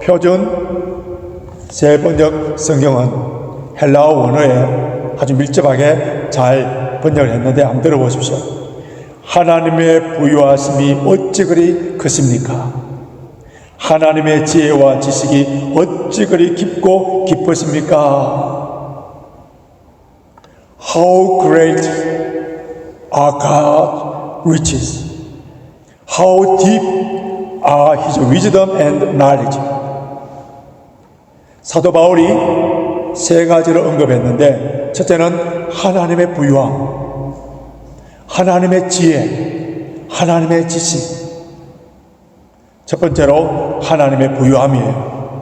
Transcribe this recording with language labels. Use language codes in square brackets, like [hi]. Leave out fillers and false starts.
[ko] 표준 새번역 성경은 헬라어 원어에 아주 밀접하게 잘 번역을 했는데 한번 들어보십시오. 하나님의 부유하심이 어찌 그리 크십니까? 하나님의 지혜와 지식이 어찌 그리 깊고 깊으십니까? [en] How great are God's riches. How deep are His wisdom and knowledge. [ko] 사도 바울이 세 가지를 언급했는데, 첫째는 하나님의 부유함, 하나님의 지혜, 하나님의 지식. 첫 번째로 하나님의 부유함이에요.